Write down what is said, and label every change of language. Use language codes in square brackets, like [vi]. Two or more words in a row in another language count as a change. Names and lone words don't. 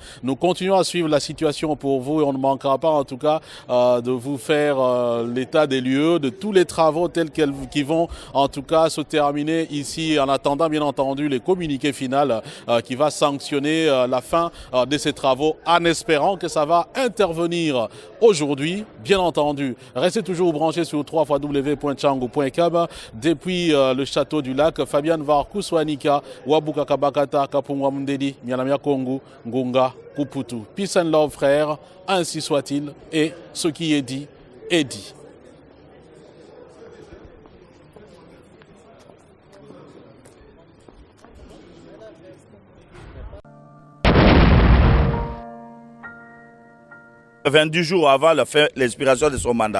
[fr] Nous continuons à suivre la situation pour vous et on ne manquera pas en tout cas de vous faire l'état des lieux, de tous les travaux tels qui vont en tout cas se terminer ici en attendant bien entendu les communiqués finaux qui va sanctionner la fin de ces travaux en espérant que ça va intervenir aujourd'hui. Bien entendu, restez toujours branchés sur www.changu.com. Depuis le château du lac, Fabian Varkouswanika, Wabuka Kabakata, Kapungwa Mundedi, Mianamia Kongu, Ngunga, Kuputu. [en] Peace and love, [fr] frères, ainsi soit-il, et ce qui est dit, est dit. « 22 jours avant l'expiration de son mandat.